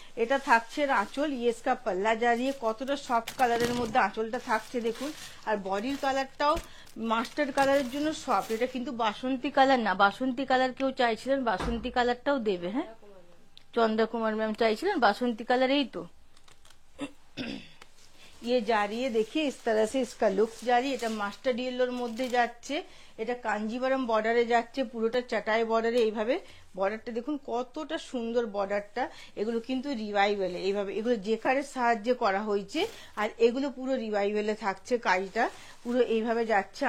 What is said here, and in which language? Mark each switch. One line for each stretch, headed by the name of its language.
Bangla: এটা থাকছে আঁচল,
Hindi: ইয়েসকা পাল্লা জারিয়ে,
Bangla: কতটা সফট কালারের মধ্যে আঁচলটা থাকছে দেখুন। আর বডির কালারটাও মাস্টার্ড কালারের জন্য সফট, এটা কিন্তু বাসন্তী কালার না। বাসন্তী কালার কেউ চাইছিলেন, বাসন্তী কালারটাও দেবে। হ্যাঁ, চন্দ্রা কুমার ম্যাম চাইছিলেন বাসন্তী কালার, এই তো।
Hindi: ये जा रही है, देखिए इस तरह से इसका लुक्स जा रही है।
Bangla: এটা মাস্টার্ড ইয়েলোর মধ্যে যাচ্ছে, এটা কাঞ্জিভারম বর্ডারে যাচ্ছে, পুরোটা চাটাই বর্ডারে। এইভাবে বর্ডারটা দেখুন কতটা সুন্দর বর্ডারটা। এগুলো কিন্তু রিভাইভেলে, এইভাবে এগুলো জেকারের সাহায্যে করা হয়েছে। আর এগুলো পুরো রিভাইভেলে থাকছে, কাজটা পুরো এইভাবে যাচ্ছে।